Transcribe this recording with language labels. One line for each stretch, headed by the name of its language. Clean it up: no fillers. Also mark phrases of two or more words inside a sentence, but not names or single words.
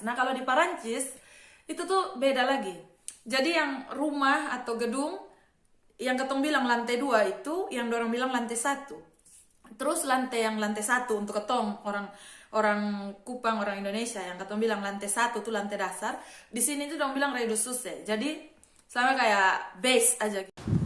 Indonesian: Nah kalau di Perancis itu tuh beda lagi. Jadi yang rumah atau gedung yang ketong bilang lantai 2 itu yang dorang bilang lantai 1. Terus lantai 1 untuk ketong orang Kupang, orang Indonesia yang ketong bilang lantai 1 tuh lantai dasar. Di sini tuh dorang bilang rez-de-chaussée. Jadi sama kayak base aja gitu.